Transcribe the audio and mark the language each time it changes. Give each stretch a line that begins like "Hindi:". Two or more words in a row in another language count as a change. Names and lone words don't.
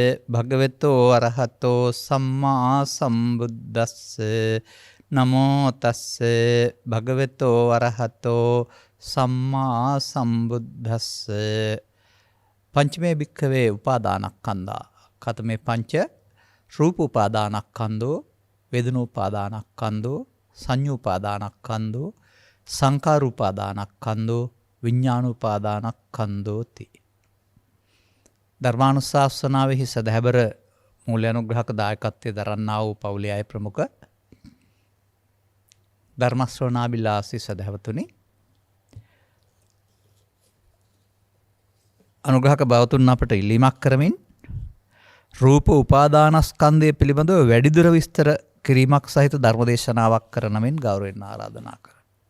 Pali: භගවතෝ අරහතෝ සම්මා සම්බුද්දස්සේ නමෝ තස්සේ භගවතෝ අරහතෝ සම්මා සම්බුද්දස්සේ පංචමේ භික්ඛවේ උපාදානස්කන්ධා කතමේ පංච රූප උපාදානස්කන්ධෝ වේදනා උපාදානස්කන්ධෝ සංඤ්ඤා උපාදානස්කන්ධෝ සංඛාර උපාදානස්කන්ධෝ විඥාන උපාදානස්කන්ධෝති.
Sinhala: ධර්මානුශාසනාවෙහි සදහැබර මූලානුග්‍රහක දායකත්වයේ දරන්නා වූ පවුලේ අය ප්‍රමුඛ ධර්ම ශ්‍රවණාබිලාසී සදහවතුනි, අනුග්‍රහක බවතුන් අපට ඉල්ලීමක් කරමින් රූප උපාදානස්කන්ධය පිළිබඳව වැඩිදුර විස්තර කිරීමක් සහිත ධර්මදේශනාවක් කරන මෙන් ගෞරවයෙන් ආරාධනා කරනවා.